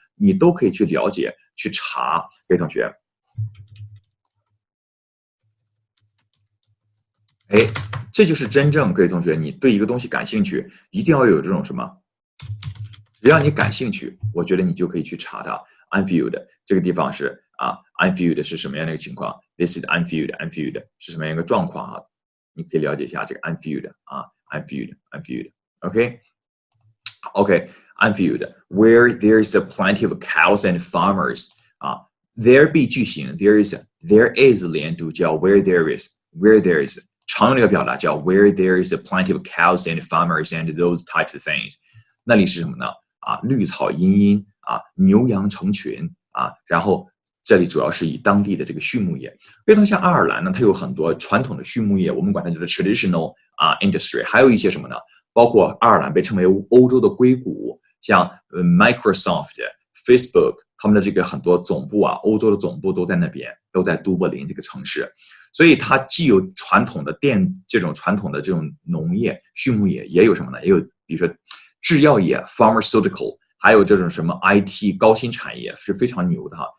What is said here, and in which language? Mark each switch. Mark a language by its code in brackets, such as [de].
[zh] 你都可以去了解、去查。各位同学，哎，这就是真正各位同学，你对一个东西感兴趣，一定要有这种什么？只要你感兴趣，我觉得你就可以去查它。 Anfield 这个地方是啊 ，Anfield 是什么样的一个情况 ？ [en] This is Anfield [zh] 是什么样一个状况啊？ [en] 你可以了解一下这个 Anfield 啊 ，Anfield，OK，Anfield， where there is plenty of cows and farmers 啊 ，there be 句型 there is [zh] 连读叫 [en] where there is [zh] 常用的一个表达叫 [en] where there is plenty of cows and farmers and those types of things， [zh] 那里是什么呢？啊，绿草茵茵啊，牛羊成群啊，然后。这里主要是以当地的这个畜牧业，非常像爱尔兰呢，它有很多传统的畜牧业，我们管它叫做 [en] traditional industry， [zh] 还有一些什么呢？包括爱尔兰被称为欧洲的硅谷，像Microsoft、Facebook， 他们的这个很多总部啊，欧洲的总部都在那边，都在都柏林这个城市，所以它既有传统的这种农业、畜牧业，也有什么呢？也有比如说制药业 （pharmaceutical）， 还有这种什么 IT 高新产业是非常牛的哈。